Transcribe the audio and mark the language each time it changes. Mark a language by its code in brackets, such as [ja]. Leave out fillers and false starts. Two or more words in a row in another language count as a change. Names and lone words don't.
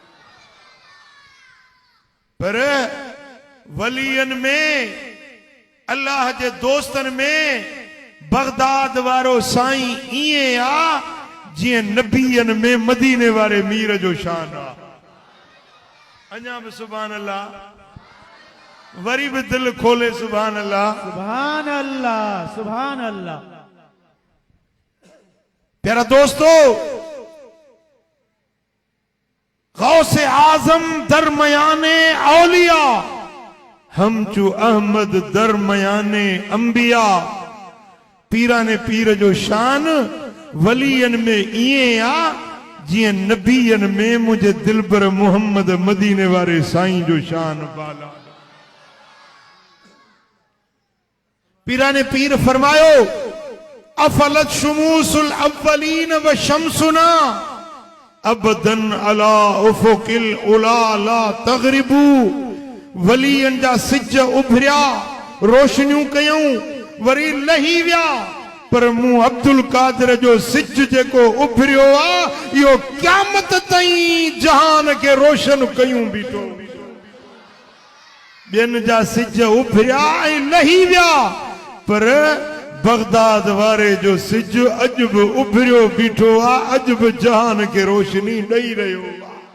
[sd] पर वलीअनि में, अल्लाह जे दोस्तनि में बगदाद वारो साईं ईअं आ जीअं नबीअनि में मदीने वारे मीर जो शान आ। अञा बि [ar] سبحان الله, [sd] वरी भी दिल खोले [ar] سبحان الله, سبحان الله، سبحان الله. [sd] प्यारा दोस्तों, [fa] غوث اعظم درمیان اولیا، همچو احمد درمیان انبیا. [sd] पीराने पीर जो शान वलियन में इए आ जिए नबीयन में मुझे दिलबर मोहम्मद मदीने वारे साईं जो शान बाला। पीराने पीर फरमायो, [ar] أفلت شموس الأولين وشمسنا أبدا على أفق العلى لا تغرب. [sd] वलियन जा सिज उभरिया, रोशनियूं कयूं, वरी लही विया, पर मूं अब्दुल कादिर जो सिज जेको उभरियो आ, इहो क़यामत ताईं जहान खे रोशन कयूं बीठो। ॿियनि जा सिज उभरिया ऐं लही विया, पर बगदाद वारे जो सिज अॼु बि उभरियो बीठो आ, अॼु बि जहान खे रोशनी ॾेई रहियो आ।